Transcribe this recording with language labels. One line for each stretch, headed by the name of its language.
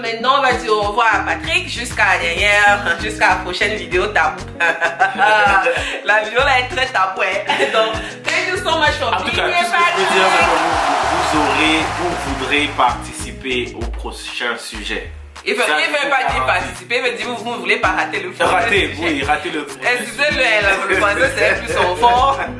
French: Maintenant, on va dire au revoir à Patrick jusqu'à la prochaine vidéo tabou. La vidéo là est très tabou.
English: Donc, thank you so much for being here, Patrick.
French: Vous voudrez participer au prochain sujet. Il ne veut pas dire participer, il veut dire vous ne voulez pas rater le film. Ratez le excusez-le, le français c'est plus son fort.